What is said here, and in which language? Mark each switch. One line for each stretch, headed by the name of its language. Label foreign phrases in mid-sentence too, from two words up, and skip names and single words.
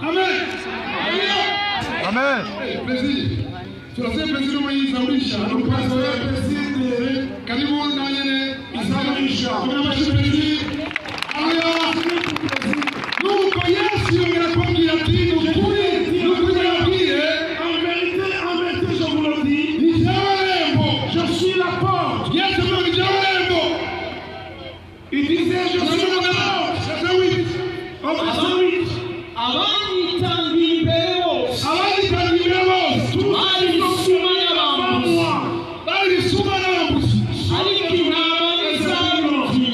Rundi: Amen.
Swahili: Karibu na yene Isaburisha.
Rundi: Nuko Yesu yongera kubabwira ati nukuri ndababwire
French: En vérité, je vous le dis,
Rundi: ni jewe rembo.
French: je suis la porte.
Rundi: Yesu ni jewe rembo.
French: Il disait, je suis la porte. Au verset 8.
Rundi: Abanyitangiye imbere bose bari ibisuma n'abambuzi ariko intama ntizabumviye.